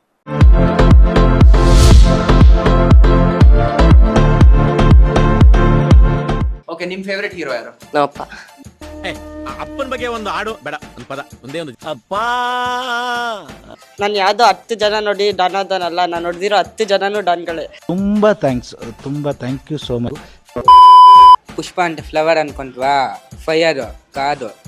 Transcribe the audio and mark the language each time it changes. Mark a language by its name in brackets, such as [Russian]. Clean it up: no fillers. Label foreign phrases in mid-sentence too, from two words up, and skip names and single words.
[Kannada] ಓಕೆ, ನಿಮ್ ಫೇವರೇಟ್ ಹೀರೋ ಯಾರು? ನಮ್ಮಪ್ಪ. ಅಪ್ಪನ ಬಗ್ಗೆ ಒಂದು ಹಾಡು ಬೇಡ, ಒಂದು ಪದ ಒಂದೇ ಒಂದು. ಅಪ್ಪ, ನಾನು ಯಾವ್ದೋ 10 ಜನ ನೋಡಿ ಡನ್ ಆದನಲ್ಲ, ನಾನು ನೋಡಿದಿರೋ 10 ಜನನು ಡನ್ಗಳೇ. ತುಂಬಾ ಥ್ಯಾಂಕ್ಸ್, ತುಂಬಾ [English] thank you so much. [Telugu] పుష్ప అంటే ఫ్లవర్ అనుకుంటావా? ఫైర్ కాదు.